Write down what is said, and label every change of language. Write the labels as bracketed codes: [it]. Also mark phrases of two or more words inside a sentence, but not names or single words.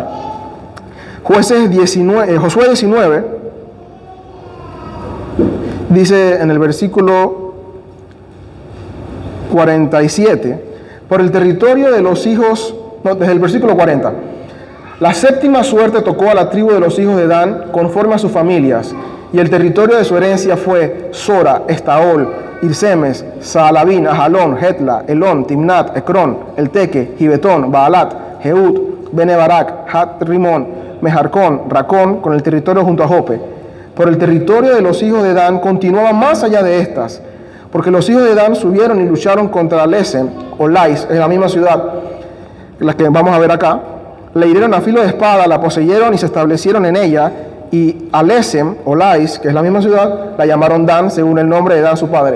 [es] Josué 19 dice en el versículo 47, por el territorio de los hijos, desde el versículo 40, la séptima suerte tocó a la tribu de los hijos de Dan conforme a sus familias, y el territorio de su herencia fue Sora, Estaol, Irsemes, Saalabín, Ajalón, Hetla, Elón, Timnat, Ecrón, Elteque, Gibetón, Baalat, Jeud, Benebarak, Hat Rimón, Mejarcón, Racón, con el territorio junto a Jope. Por el territorio de los hijos de Dan continuaba más allá de estas, porque los hijos de Dan subieron y lucharon contra Lesem o Lais, en la misma ciudad, la que vamos a ver acá. Le hirieron a filo de espada, la poseyeron y se establecieron en ella, y a Lesem o Lais, que es la misma ciudad, la llamaron Dan, según el nombre de Dan su padre.